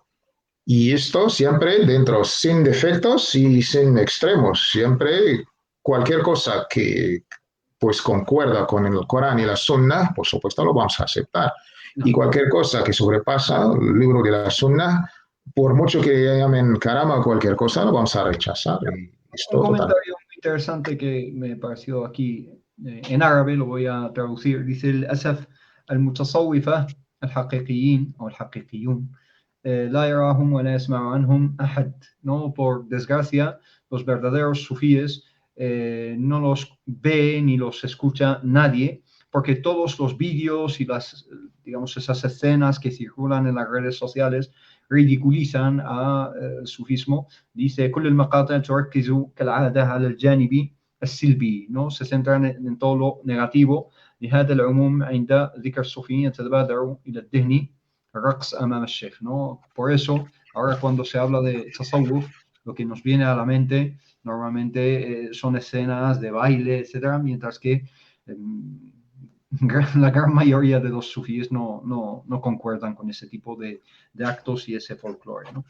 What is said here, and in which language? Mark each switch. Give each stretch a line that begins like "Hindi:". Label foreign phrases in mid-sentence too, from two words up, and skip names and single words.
Spanish: Y esto siempre dentro, sin defectos y sin extremos, siempre cualquier cosa que pues concuerda con el Corán y la Sunna, por supuesto lo vamos a aceptar. Y cualquier cosa que sobrepasa el libro de la Sunna, por mucho que llamen karama o cualquier cosa, lo vamos a rechazar. Un comentario muy interesante que me pareció aquí en árabe, lo voy a traducir. Dice:
Arabic: الأسف المتصوفة الحقيقيين أو الحقيقيون لا يراهم ولا يسمع عنهم أحد.
Spanish: No, por desgracia, los verdaderos sufíes no los ve ni los escucha nadie, porque todos los vídeos y digamos, esas escenas que circulan en las redes sociales ridiculizan al sufismo. Dice:
Arabic: كل المقاطع تركز كالعادة على الجانب السلبي,
Spanish: ¿no? Se centran en todo lo negativo.
Arabic: لهذا العموم عند ذكر الصوفيين يتبادر إلى الذهن الرقص أمام الشيخ,
Spanish: ¿no? Por eso, ahora cuando se habla de tasawwuf, lo que nos viene a la mente normalmente son escenas de baile, etcétera, mientras que la gran mayoría de los sufíes no concuerdan con ese tipo de actos y ese folclore, ¿no?